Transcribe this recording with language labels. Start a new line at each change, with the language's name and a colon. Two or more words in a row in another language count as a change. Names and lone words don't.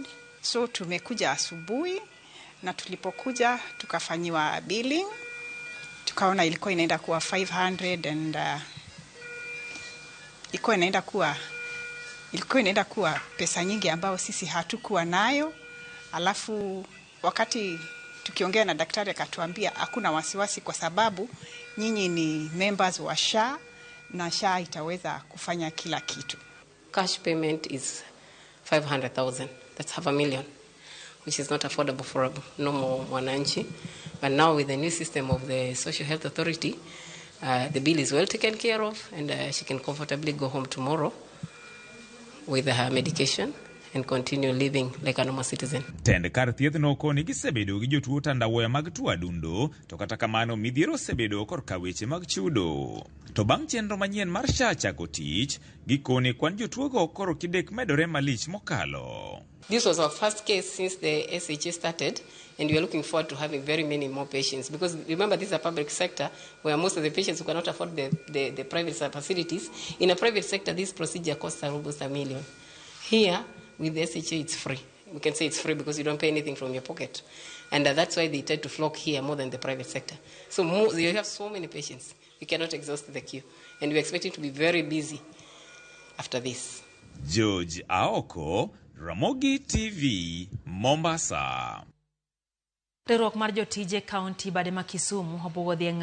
Swahili: So tumekuja asubuhi na tulipokuja tukafanyiwa billing, tukaona ilikuwa inaenda kuwa 500 and ilikuwa inaenda kuwa pesa nyingi ambayo sisi hatukuwa nayo. Alafu wakati tukiongea na daktari akatuambia hakuna wasiwasi kwa sababu nyinyi ni members wa SHA na SHA itaweza kufanya kila kitu.
English: Cash payment is 500,000. That's $500,000, which is not affordable for a normal mwananchi. But now with the new system of the Social Health Authority, the bill is well taken care of, and she can comfortably go home tomorrow with her medication and continue living like a normal citizen.
Luo (Kenya and Tanzania): Tend kar thieth no koni gisebedo gi jotuo tandawoya mag tuo adundo, to kata kamano midhiero sebedo korka weche mag chudo. To bang' chenro manyien mar SHA chako tich, gikone kwan jotuo go koro kidek medore malich mokalo.
English: This was our first case since the SHA started, and we are looking forward to having very many more patients. Because remember, this is a public sector where most of the patients who cannot afford the private facilities. In a private sector, this procedure costs almost $1 million. Here, with the SHA, it's free. We can say it's free because you don't pay anything from your pocket. And that's why they tend to flock here more than the private sector. So you have so many patients. We cannot exhaust the queue. And we're expecting to be very busy after this. George Aoko, Ramogi TV, Mombasa.
Luo (Kenya and Tanzania): Riwruok mar jotije kaunti bade ma Kisumu obuodhi